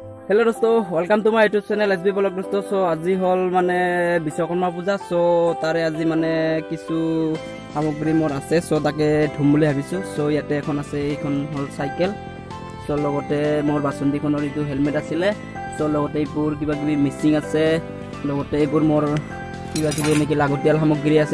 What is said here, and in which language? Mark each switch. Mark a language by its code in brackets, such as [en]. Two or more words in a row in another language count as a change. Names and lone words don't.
[en] हेलो दोस्तों welcome to my YouTube channel एसबी ब्लॉग दोस्तों। [as] सो আজি হল মানে বিশ্বকৰ্মা পূজা। সো তাৰে আজি মানে কিছু সামগ্ৰী মোৰ আছে, সো তাকে ধুম বুলি ভাবিছোঁ। সো ইয়াতে এখন আছে, এইখন হল চাইকেল। সো লগতে মোৰ বাসন্তীখনৰ এইটো হেলমেট আছিলে। সো লগতে এইবোৰ কিবা কিবি মিচিং আছে, লগতে এইবোৰ মোৰ কিবা কিবি এনেকৈ লাগতিয়াল সামগ্ৰী আছে।